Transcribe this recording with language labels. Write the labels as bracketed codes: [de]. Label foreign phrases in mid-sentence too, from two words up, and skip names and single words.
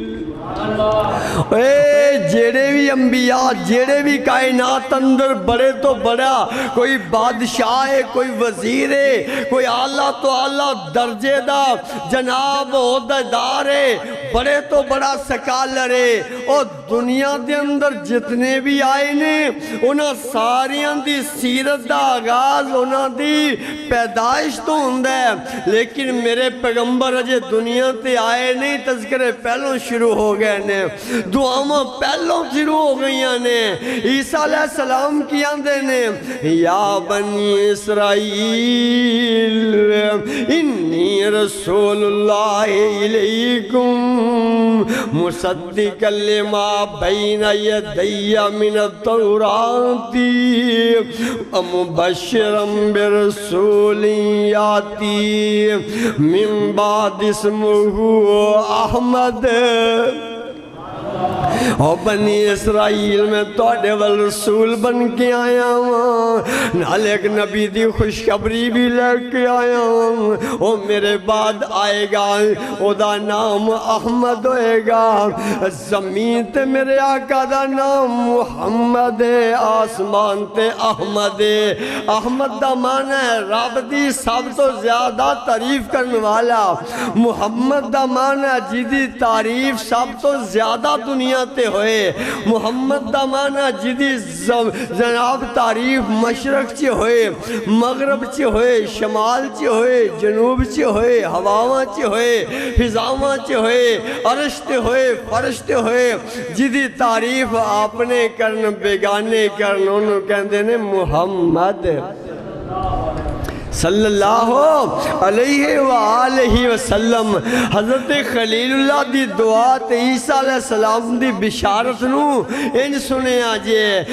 [pa] جیڑے بھی انبیاء جیڑے بھی کائنات اندر بڑے تو بڑا کوئی بادشاہ ہے کوئی وزیر ہے کوئی اعلیٰ تو اعلیٰ درجے دا جناب عہدیدار ہے بڑے تو بڑا سکالر ہے اور دنیا دے اندر جتنے بھی آئے نے انہاں ساریاں دی سیرت دا آغاز انہاں دی پیدائش تو ہوندہ ہے لیکن میرے پیغمبر اجے دنیا تے آئے نہیں تذکرے پہلوں شروع ہو گئے نے دعاواں پہلوں شروع ہو گئیاں نے عیسیٰ [ar] علیہ السلام [pa] کی آندے نے [ar] یا بنی اسرائیل انی رسول اللہ الیکم مصدقا لما بین یدی من التوراۃ ومبشرا برسول یاتی من بعد اسمہ احمد [pa] او بنی اسرائیل میں توڑے والرسول بن کے آیا ہوں نال ایک نبی دی خوشخبری بھی لے کے آیا ہوں او میرے بعد آئے گا او دا نام احمد ہوئے گا زمین تے میرے آقا دا نام محمد آسمان تے احمد احمد دا معنی ہے رب دی سب تو زیادہ تعریف کرنے والا محمد دا معنی ہے جدی تعریف سب تو زیادہ دنیا تے ہوئے محمد دا معنی جدی جناب تعریف مشرق چے ہوئے مغرب چے ہوئے شمال چے ہوئے جنوب چے ہوئے ہواواں چے ہوئے فضاواں چے ہوئے عرش تے ہوئے فرش تے ہوئے جدی تعریف آپ نے کرن بیگانے کرن انہوں کہندے نے محمد [ar] صلی اللہ علیہ وآلہ وسلم [pa] حضرت خلیل اللہ دی دعا تے عیسیٰ [ar] علیہ السلام [pa] دی بشارت نو ان سنے آجے